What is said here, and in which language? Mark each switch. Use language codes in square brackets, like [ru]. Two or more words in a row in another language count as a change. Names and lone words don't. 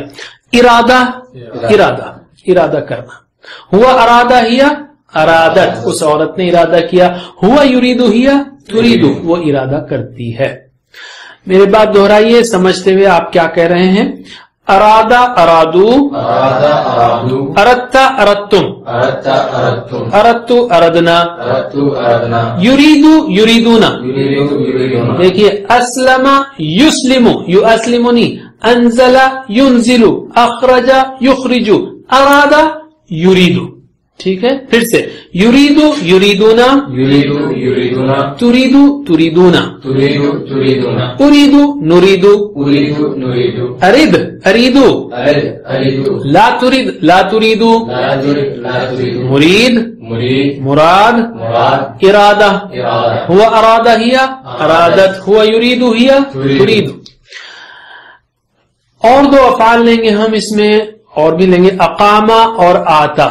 [ur] ارادہ ارادہ ارادہ کرنا. [ar] ہوا ارادہ ہیا ارادت [ur] اس عورت نے ارادہ کیا. [ar] ہوا یریدو ہیا تریدو [ur] وہ ارادہ کرتی ہے. میرے بات دہرائیے سمجھتے ہوئے آپ کیا کہہ رہے ہیں. [ar] ارادہ ارادو، ارادہ ارادو، اردتا اردتم، اردتا اردتم، اردتو اردنا، اردتو اردنا، یریدو یریدونا. یریدو یریدونا. دیکھیے اسلم یسلمو یو اسلمونی، انزل ینزلو، اخرج یخرجو، ارادہ یریدو. [ur] ٹھیک ہے پھر سے [ar] یریدو یریدونا، یریدو یریدونا، تریدو تریدونا، تریدو تریدونا، اریدو نریدو، اریدو نریدو، ارید اریدو، ارد اریدو، لا ترید لا تریدو، لا ترید لا تریدو، مرید مرید مراد، مراد، ارادہ ارادہ، ہوا ارادہ ہیا ارادت، ہوا یریدو ہیا تریدو. [ur] اور 2 افعال لیں گے ہم اس میں، اور بھی لیں گے اقامہ اور آتا.